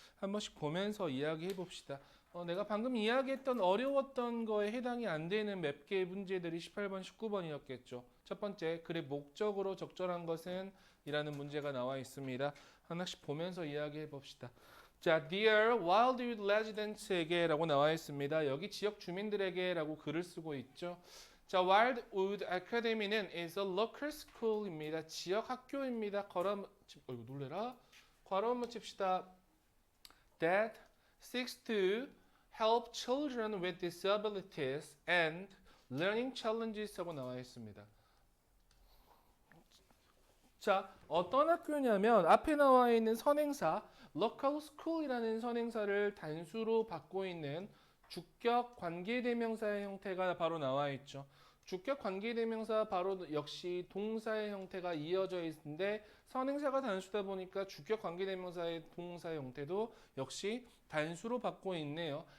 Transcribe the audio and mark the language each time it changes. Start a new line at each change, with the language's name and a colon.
Korean: 한 번씩 보면서 이야기해 봅시다. 내가 방금 이야기했던 어려웠던 거에 해당이 안 되는 몇 개의 문제들이 18번, 19번이었겠죠. 첫 번째, 글의 목적으로 적절한 것은 이라는 문제가 나와 있습니다. 하나씩 보면서 이야기해 봅시다. 자,
English: Dear Wildwood Residents
Korean: 에게 라고 나와 있습니다. 여기 지역 주민들에게 라고 글을 쓰고 있죠. 자,
English: Wildwood Academy는 is a local school입니다.
Korean: 지역 학교입니다. 놀래라. 괄호 한번 칩시다.
English: That seeks to help children with disabilities and learning challenges
Korean: 하고 나와 있습니다. 자, 어떤 학교냐면 앞에 나와 있는 선행사 local school이라는 선행사를 단수로 받고 있는 주격 관계대명사의 형태가 바로 나와 있죠. 주격 관계대명사 바로 역시 동사의 형태가 이어져 있는데 선행사가 단수다 보니까 주격 관계대명사의 동사의 형태도 역시 단수로 받고 있네요.